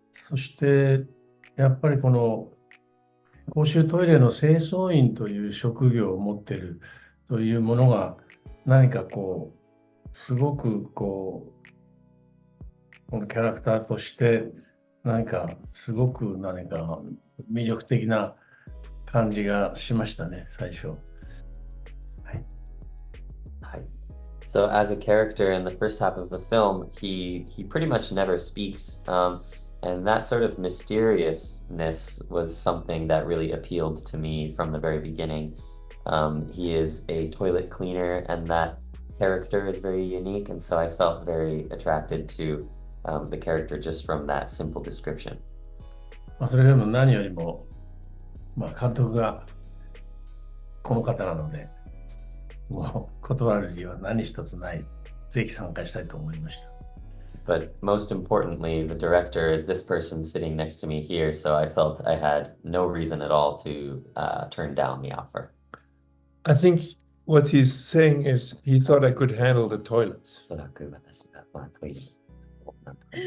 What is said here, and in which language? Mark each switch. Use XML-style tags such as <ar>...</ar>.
<ja>そして、やっぱりこの公衆トイレの清掃員という職業を持っているというものが何かこうすごくこのキャラクターとして何かすごく何か魅力的な感じがしましたね、最初。はい。</ja> <en>So as a character in the first half of the film, he pretty much never speaks, and that sort of mysteriousness was something that really appealed to me from the very beginning. He is a toilet cleaner, and that character is very unique, and so I felt very attracted to the character just from that simple description.</en> <ja>それよりも何よりも、監督がこの方なので、もう断る理由は何一つない。ぜひ参加したいと思いました。</ja> <en>But most importantly, the director is this person sitting next to me here, so I felt I had no reason at all to turn down the offer. I think what he's saying is he thought I could handle the toilets.</en> <ja>おそらく私が、トイレをなんとか</ja>